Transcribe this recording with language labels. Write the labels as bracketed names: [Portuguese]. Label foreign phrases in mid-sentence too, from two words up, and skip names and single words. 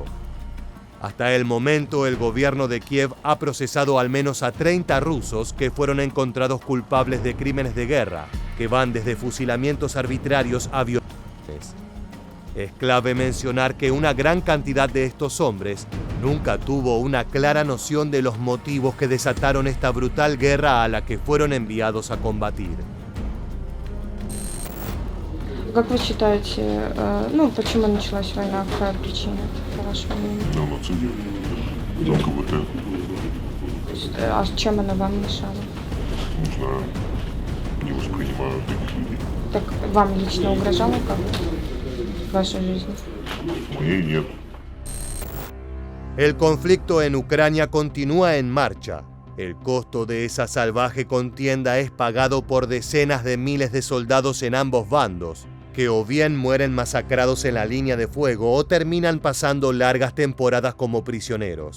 [Spanish] Hasta el momento, el gobierno de Kiev ha procesado al menos a 30 rusos que fueron encontrados culpables de crímenes de guerra, que van desde fusilamientos arbitrarios a violaciones. Es clave mencionar que una gran cantidad de estos hombres nunca tuvo una clara noción de los motivos que desataron esta brutal guerra a la que fueron enviados a combatir. [Russian] Как вы считаете, почему началась война? Какая причина, по вашему мнению? Неонацизм, ЛГБТ, А чем она вам мешала? не знаю, не воспринимаю таких людей. Так вам лично угрожала как-то в вашей жизни? Мне нет. [Spanish] El conflicto en Ucrania continúa en marcha. El costo de esa salvaje contienda es pagado por decenas de miles de soldados en ambos bandos, que o bien mueren masacrados en la línea de fuego o terminan pasando largas temporadas como prisioneros.